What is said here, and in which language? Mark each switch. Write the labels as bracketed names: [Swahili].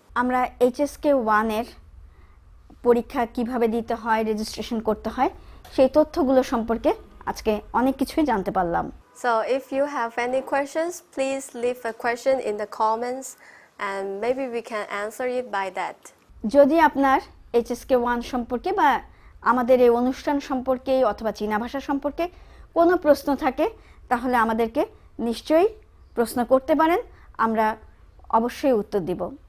[Bangla] আমরা Hsk1 এর পরীক্ষা কিভাবে দিতে হয় রেজিস্ট্রেশন করতে হয় সেই তথ্যগুলো সম্পর্কে আজকে অনেক কিছুই জানতে পারলাম [English] So if you have any questions, please leave a question in the comments and maybe we can answer it by that. [Bangla] যদি আপনার Hsk1 সম্পর্কে বা আমাদের এই অনুষ্ঠান সম্পর্কে অথবা চীনা ভাষা সম্পর্কে কোনো প্রশ্ন থাকে তাহলে আমাদেরকে নিশ্চয়ই প্রশ্ন করতে পারেন আমরা অবশ্যই উত্তর দিব